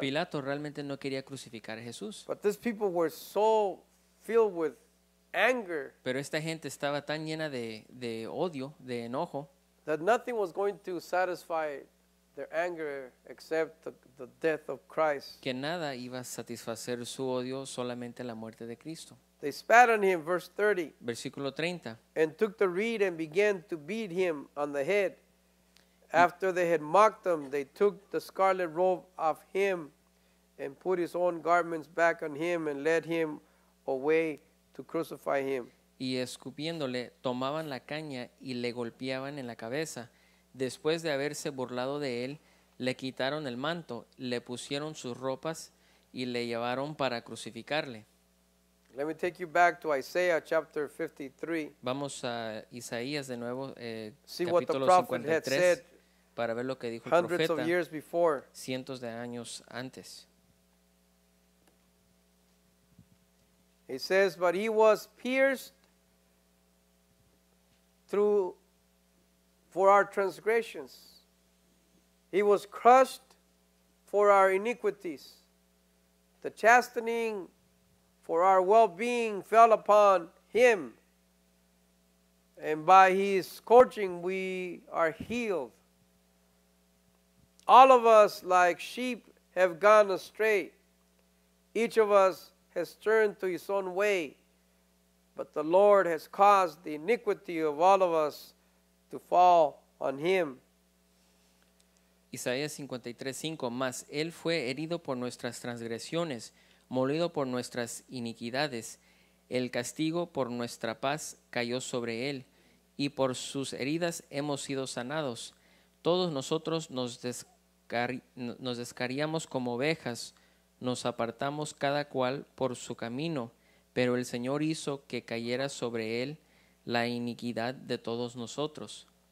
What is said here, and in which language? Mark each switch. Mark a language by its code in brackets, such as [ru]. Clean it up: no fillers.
[es] Pilato realmente no quería crucificar a Jesús, [en] But these people were so filled with anger [es] pero esta gente estaba tan llena de odio, de enojo, [en] that nothing was going to satisfy their anger except the death of Christ. [es] que nada iba a satisfacer su odio, solamente la muerte de Cristo. [en] They spat on him, verse 30, [es] Versículo 30. [en] and took the reed and began to beat him on the head. After they had mocked him, they took the scarlet robe off him and put his own garments back on him and led him away to crucify him. [es] Y escupiéndole, tomaban la caña y le golpeaban en la cabeza. Después de haberse burlado de él, le quitaron el manto, le pusieron sus ropas y le llevaron para crucificarle. [en] Let me take you back to Isaiah chapter 53. [es] Vamos a Isaías de nuevo, [en] See what the [es] capítulo [en] prophet had [es] 53, [en] said [es] para ver lo que dijo el [en] hundreds of [es] profeta [en] years before. [es] cientos de años antes. [en] It says, but he was pierced through for our transgressions. He was crushed for our iniquities. The chastening for our well-being fell upon him, and by his scourging we are healed. All of us like sheep have gone astray. Each of us has turned to his own way, but the Lord has caused the iniquity of all of us to fall on him. [es] Isaías 53:5, mas él fue herido por nuestras transgresiones, molido por nuestras iniquidades. El castigo por nuestra paz cayó sobre él, y por sus heridas hemos sido sanados. Todos nosotros nos descarriamos como ovejas, nos apartamos cada cual por su camino, pero el Señor hizo que cayera sobre él la iniquidad de todos nosotros.